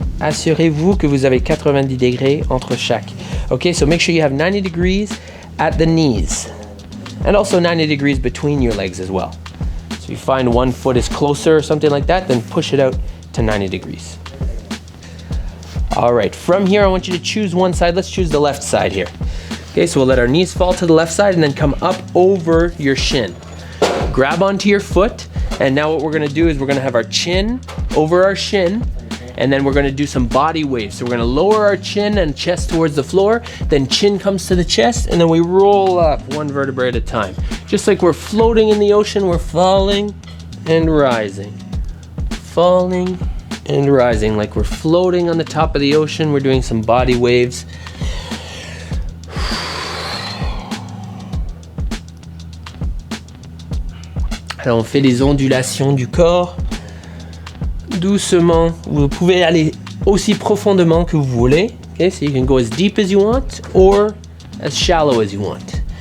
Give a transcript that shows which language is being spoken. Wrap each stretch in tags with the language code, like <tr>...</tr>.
<fr>Assurez-vous que vous avez 90 degrés entre chaque.</fr> <en>Okay, so make sure you have 90 degrees at the knees. And also 90 degrees between your legs as well. So if you find one foot is closer or something like that, then push it out to 90 degrees. All right, from here I want you to choose one side. Let's choose the left side here. Okay, so we'll let our knees fall to the left side and then come up over your shin. Grab onto your foot, and now what we're gonna do is we're gonna have our chin over our shin, and then we're gonna do some body waves. So we're gonna lower our chin and chest towards the floor, then chin comes to the chest, and then we roll up one vertebrae at a time. Just like we're floating in the ocean, we're falling and rising. Falling and rising, like we're floating on the top of the ocean. We're doing some body waves.</en> <fr>Alors on fait des ondulations du corps. Doucement, vous pouvez aller aussi profondément que vous voulez.</fr> <en>Okay, so you can go as deep as you want or as shallow as you want.</en>